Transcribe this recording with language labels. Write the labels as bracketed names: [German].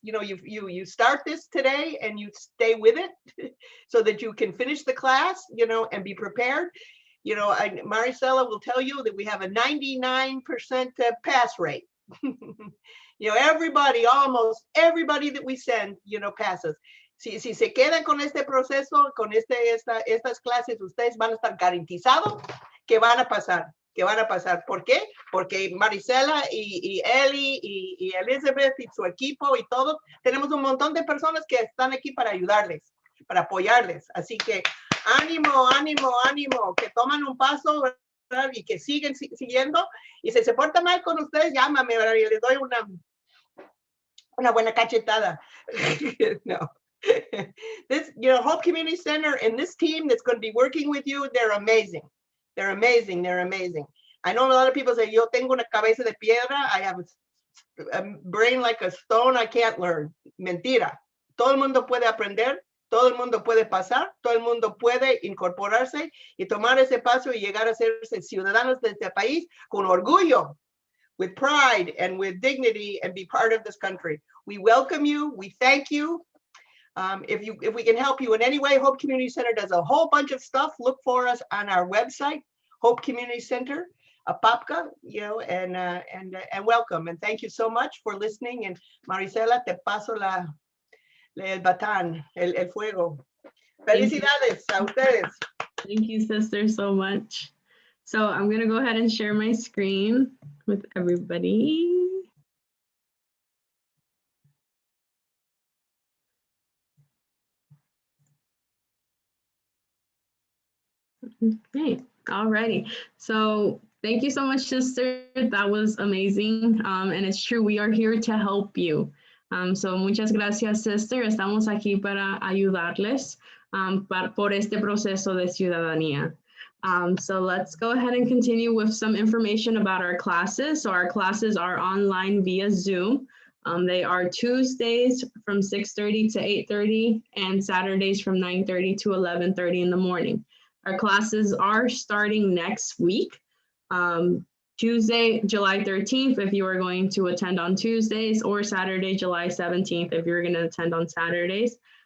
[English] You start this today and you stay with it so that you can finish the class, and be prepared. Maricela will tell you that we have a 99% pass rate. Almost everybody that we send, passes. [Spanish] Si se quedan con este proceso, con estas clases, ustedes van a estar garantizados que van a pasar. ¿Por qué? Porque Maricela y Eli y Elizabeth y su equipo y todo, tenemos un montón de personas que están aquí para ayudarles, para apoyarles. Así que ánimo, que toman un paso, ¿verdad? Y que siguen siguiendo. Y si se porta mal con ustedes, llámame, ¿verdad? Y les doy una buena cachetada. No. [English] This, Hope Community Center and this team that's going to be working with you, they're amazing. They're amazing. I know a lot of people say, [Spanish] yo tengo una cabeza de piedra. [English] I have a brain like a stone. I can't learn. [Spanish] Mentira. Todo el mundo puede aprender. Todo el mundo puede pasar, todo el mundo puede incorporarse y tomar ese paso y llegar a ser ciudadanos de este país con orgullo, [English] with pride and with dignity, and be part of this country. We welcome you. We thank you. If we can help you in any way, Hope Community Center does a whole bunch of stuff. Look for us on our website, Hope Community Center, Apopka, and welcome. And thank you so much for listening. [Spanish] And Maricela, te paso el batán, el fuego. Felicidades a ustedes. [English] Thank you, sister, so much. So I'm going to go ahead and share my screen with everybody. Okay, alrighty. So thank you so much, sister. That was amazing. And it's true, we are here to help you. [Spanish] So muchas gracias, sister. Estamos aquí para ayudarles por este proceso de ciudadanía. [English] So let's go ahead and continue with some information about our classes. So our classes are online via Zoom. They are Tuesdays from 6:30 to 8:30 and Saturdays from 9:30 to 11:30 in the morning. Our classes are starting next week. Tuesday, July 13th, if you are going to attend on Tuesdays, or Saturday, July 17th, if you're going to attend on Saturdays.